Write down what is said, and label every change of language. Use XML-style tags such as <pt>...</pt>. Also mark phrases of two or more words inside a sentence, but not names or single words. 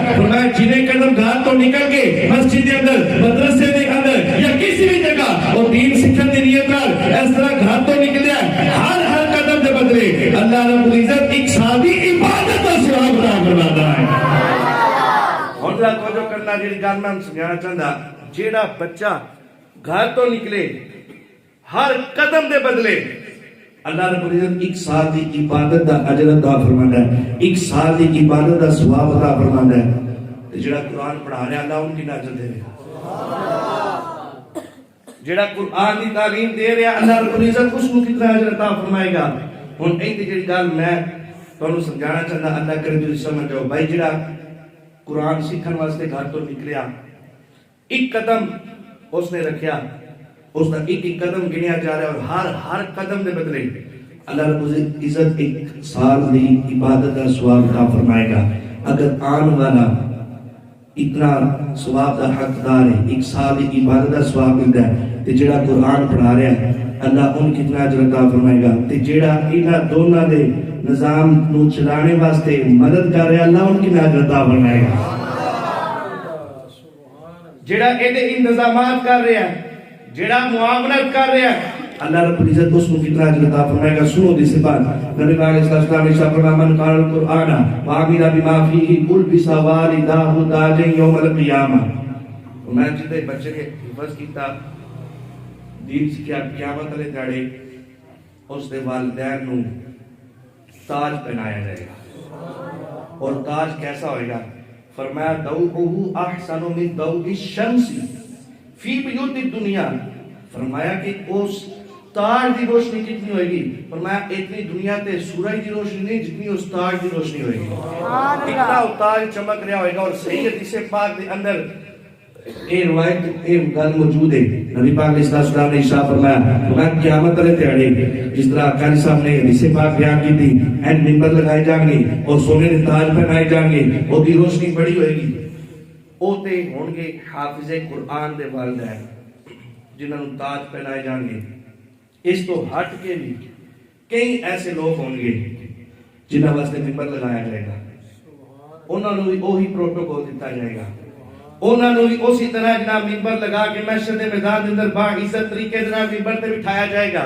<ur>فرمایا جنہیں قدم گھر تو نکل کے مسجد کے اندر مدرسے کے اندر یا کسی بھی جگہ اور دین سیکھنے کی نیت پر اس طرح گھر تو نکل گیا ہر قدم کے بدلے</ur> <ar>اللہ رب العزت</ar> <ur>ایک سادی عبادت کا ثواب عطا فرماتا ہے.</ur> <pa>اور ذرا توجہ کرنا جی گل میں سمجھانا چاہتا جیڑا بچہ گھر تو نکلے ہر قدم دے بدلے</pa> <ar>اللہ رب العزت</ar> <pa>ایک سال دی عبادت دا اجر عطا فرماندا ہے, ایک سال دی عبادت دا ثواب عطا فرماندا ہے. تے جڑا قرآن پڑھا رہا اللہ ان کی نجات دے رہا, جڑا قرآن دی تعلیم دے رہا</pa> <ar>اللہ رب العزت</ar> <pa>اس کو کتنا اجر عطا فرمائے گا. ہن ایک جڑی گل میں تانوں سمجھانا چاہتا اللہ کرے تسی سمجھ جاؤ بھائی جڑا قرآن سیکھن واسطے گھر تو نکلیا ایک قدم اس نے رکھیا اس کا ایک ایک قدم گنیا جا رہا ہے اور ہر قدم دے بدلے</pa> <ar>اللہ رب العزت</ar> <pa>ایک سال دی عبادت کا ثواب عطا فرمائے گا. اگر آن والا اتنا ثواب دا حقدار ہے ایک سال دی عبادت کا ثواب ملتا ہے تے جڑا قرآن پڑھا رہا ہے اللہ ان کتنا اجر عطا فرمائے گا. تے جڑا انہاں دونوں دے نظام نو چلانے واسطے مدد کر رہا ہے اللہ ان کتنا اجر عطا فرمائے گا. جڑا ایدے انتظامات کر رہا ہے جڑا معاملت کر رہا ہے</pa> <ar>اللہ رب العزت</ar> <pa>اس کو کتنا اجر عطا فرمائے گا. سنو دی صفات نبی پاک علیہ السلام نے فرمایا</pa> <ar>من قرأ القرآن وعمل بما فيه ألبس والداه تاجا يوم القیامہ.</ar> <pa>میں جدے بچے نے حفظ کیتا دین سکھیا قیامت والے دہاڑے اس دے والدین نو تاج پہنایا جائے گا.</pa> <ur>اور تاج کیسا ہوئے گا؟ فرمایا</ur> <ar>ضوءه احسن من ضوء الشمس فی بیوت الدنیا.</ar> <pa>فرمایا کہ اس تاج دی روشنی کتنی ہوئے گی؟ فرمایا اتنی دنیا تے سورج دی روشنی نہیں جتنی اس تاج دی روشنی ہوئے گی. اتنا تاج چمک رہا ہوئے گا.</pa> <ur>اور صحیح حدیث پاک دے اندر اے روایت اے گل موجود ہے نبی پاک</ur> <ar>علیہ السلام</ar> <ur>نے ارشاد فرمایا کہ قیامت والے دہاڑے جس طرح آقا</ur> <ar>علیہ السلام</ar> <ur>نے حدیث پاک بیان کی تھی این منبر لگائے جائیں گے اور سونے کے تاج پہنائے جائیں گے اور کی روشنی بڑی ہوئے گی.</ur> <pa>او تے ہون گے حافظ قرآن دے والدین جنہوں نے تاج پہنائے جائیں گے.</pa> <ur>اس تو ہٹ کے بھی کئی ایسے لوگ ہوں گے جنہوں واسطے منبر لگایا جائے گا. انہوں نے بھی وہی پروٹوکول دیتا جائے گا.</ur> <pa>انہوں نے بھی اسی طرح جناب منبر لگا کے محشر دے میدان دے اندر با عزت طریقے جناب منبر تے بٹھایا جائے گا.</pa>